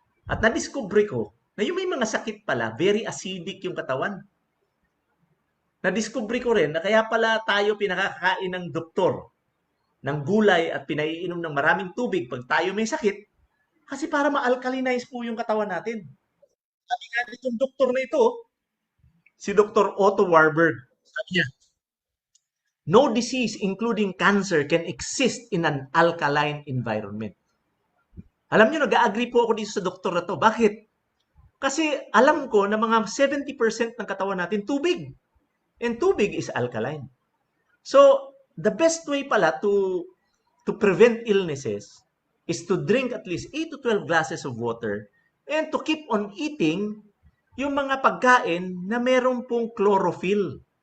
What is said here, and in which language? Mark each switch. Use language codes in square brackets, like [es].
[tl] At na-discover ko na yung may mga sakit pala, very acidic yung katawan. Na-discover ko rin na kaya pala tayo pinakakain ng doktor ng gulay at pinaiinom ng maraming tubig pag tayo may sakit kasi para ma-alkalinize po yung katawan natin. Sabi nga nitong doktor na ito, Si Dr. [en] Otto Warburg, [tl] sabi niya, [en] no disease, including cancer, can exist in an alkaline environment. [tl] Alam niyo, nag-agree po ako dito sa doktor na to. Bakit? Kasi alam ko na mga 70% ng katawan natin tubig. [en] And tubig is alkaline. So, the best way pala to prevent illnesses is to drink at least 8 to 12 glasses of water and to keep on eating [tl] yung mga pagkain na meron pong chlorophyll.